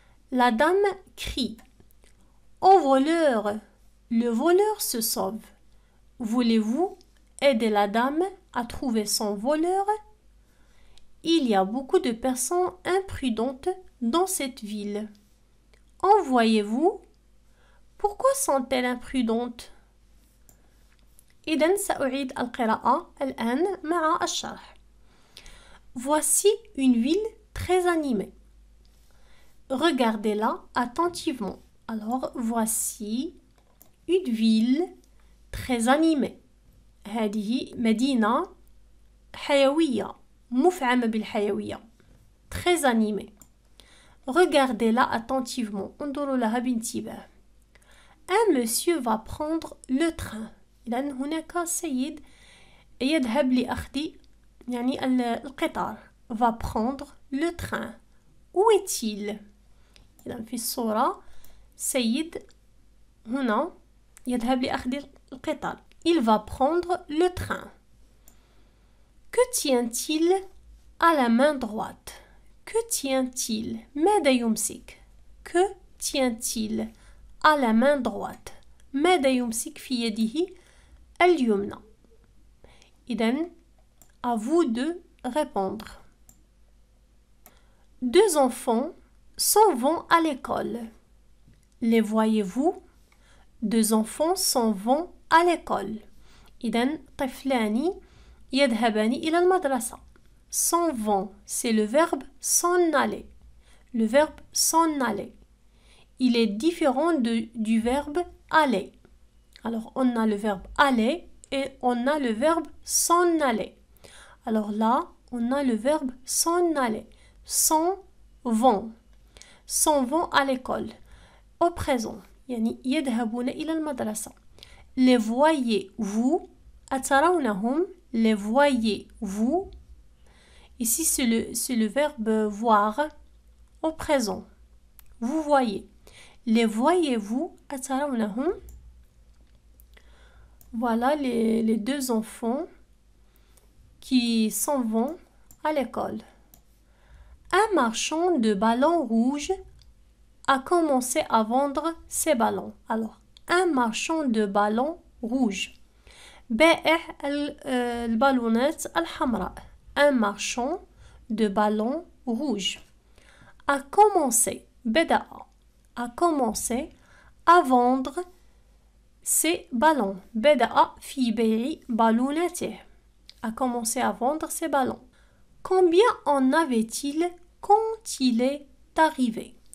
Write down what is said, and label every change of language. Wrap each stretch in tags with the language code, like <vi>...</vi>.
<fr>La dame crie. Au voleur! Le voleur se sauve. Voulez-vous aider la dame à trouver son voleur? Il y a beaucoup de personnes imprudentes dans cette ville. En voyez-vous? Pourquoi sont-elles imprudentes؟</fr> <ar>إذن سأعيد القراءة الآن مع الشرح.</ar> <fr>Voici une ville très animée. Regardez-la attentivement. Alors, voici une ville très animée.</fr> <ar>هذه مدينة حيوية مفعمة بالحيوية.</ar> <fr>Très animée. Regardez-la attentivement.</fr> <ar>انظروا لها بانتباه.</ar> <fr>Un monsieur va prendre le train.</fr> <ar>إذن هناك سيد يذهب لأخذ يعني القطار.</ar> <fr>Va prendre le train. Où est-il?</fr> <ar>إذن في الصورة سيد هنا يذهب لأخذ القطار.</ar> <fr>Il va prendre le train. Que tient-il à la main droite? Que tient-il?</fr> <ar>ماذا يمسك?</ar> <fr>Que tient-il à la main droite?</fr> <ar>ماذا يمسك في يده اليمنى؟ إذن</ar> <fr>à vous de répondre. Deux enfants s'en vont à l'école. Les voyez-vous? Deux enfants s'en vont à l'école. إذن طفلان يذهبان إلى المدرسة. S'en vont, c'est le verbe s'en aller. Le verbe s'en aller. Il est différent du verbe aller. Alors, on a le verbe aller et on a le verbe s'en aller. Alors là, on a le verbe s'en aller. S'en vont. S'en vont à l'école. Au présent.</fr> <ar>يعني يذهبون إلى المدرسة.</ar> <fr>Les voyez-vous.</fr> <ar>أترونهم.</ar> <fr>Les voyez-vous. Ici, c'est le verbe voir au présent. Vous voyez. Les voyez-vous.</fr> <ar>أترونهم.</ar> <fr>Voilà les deux enfants qui s'en vont à l'école. Un marchand de ballons rouges a commencé à vendre ses ballons. Alors, un marchand de ballons rouges.</fr> <ar>بائع البالونات الحمراء.</ar> <fr>Un marchand de ballons rouges a commencé,</fr> <ar>بدأ,</ar> <fr>a commencé à vendre ses ballons.</fr> <ar>بدأ في بيع بالوناته.</ar> <fr>A commencé à vendre ses ballons. Combien en avait-il quand il est arrivé?</fr>